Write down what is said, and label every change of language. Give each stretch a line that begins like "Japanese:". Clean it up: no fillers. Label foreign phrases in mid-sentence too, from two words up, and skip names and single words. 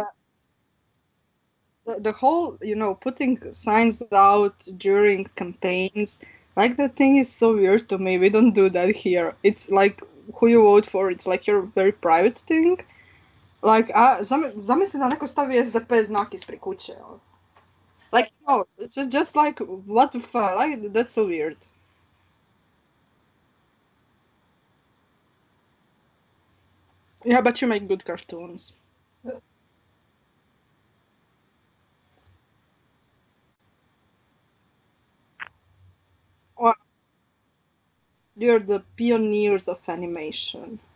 English: the whole, putting signs out during campaigns. Like the thing is so weird to me. We don't do that here. It's like who you vote for, it's like your very private thing. Like,
Bosnian: zamisli da neko stavi SDP znak ispred kuće.
English: Like, no, just like, what the fuck? Like, that's so weird. Yeah, but you make good cartoons. Well, you're the pioneers of animation.